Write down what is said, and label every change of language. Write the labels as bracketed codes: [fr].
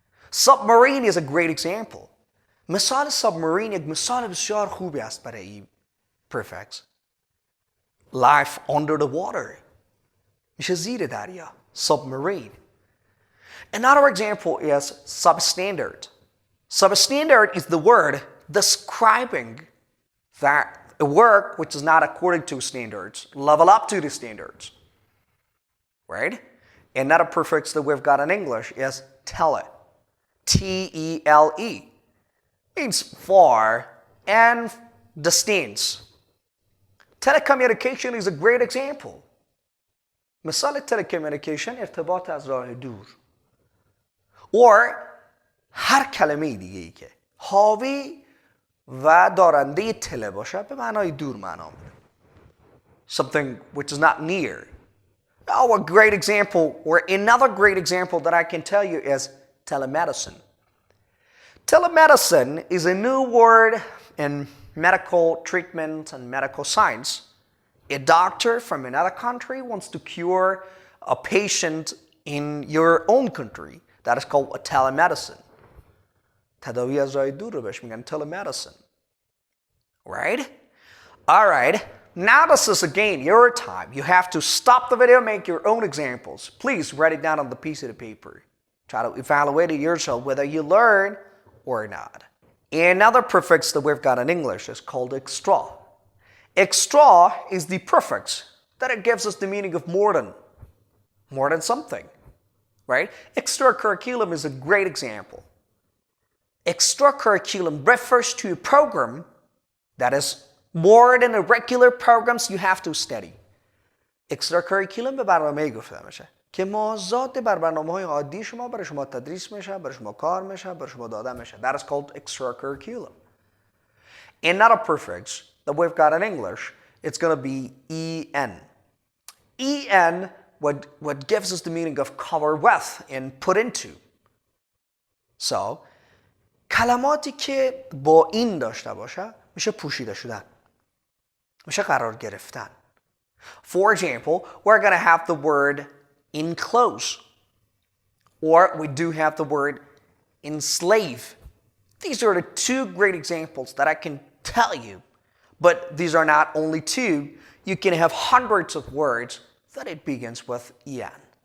[en] Submarine is a great example. [fa] مثال submarine یک مثال بسیار خوبی است برای این prefix. [en] Life under the water. [fa] میشه زیر دریا. [en] Submarine. Another example is substandard. Substandard is the word describing that a work which is not according to standards, level up to the standards. Right? Another prefix that we've got in English is tele. T-E-L-E. Means far and distance. Telecommunication is a great example. [fa] مثال telecommunication ارتباط از راه دور. Or هر کلمه دیگه ای که حاوی و دارنده تله باشه به معنای دور معنا میده. [en] Something which is not near. Oh, a great example, or another great example that I can tell you is telemedicine. Telemedicine is a new word in medical treatment and medical science. A doctor from another country wants to cure a patient in your own country. That is called a telemedicine. [fa] تداوی از راه دور رو بهش میگن telemedicine. [en] Right? All right. Now this is again your time. You have to stop the video, make your own examples. Please write it down on the piece of the paper. Try to evaluate it yourself whether you learn or not. Another prefix that we've got in English is called extra. Extra is the prefix that it gives us the meaning of more than something. Right? Extracurriculum is a great example. Extracurriculum refers to a program that is more than the regular programs you have to study. [fa] extracurriculum به برنامه گفته میشه که مازاد بر برنامه‌های عادی شما برای شما تدریس میشه، برای شما کار میشه، برای شما داده میشه. [en] That is called extracurriculum. Another prefix that we've got in English, it's going to be en. En, what gives us the meaning of cover with and put into. [fa] So, کلماتی که با این داشته باشه میشه پوشیده شدن، میشه قرار گرفتن. [en] For example, we're going to have the word enclose, or we do have the word enslave. These are the two great examples that I can tell you, but these are not only two. You can have hundreds of words that it begins with en.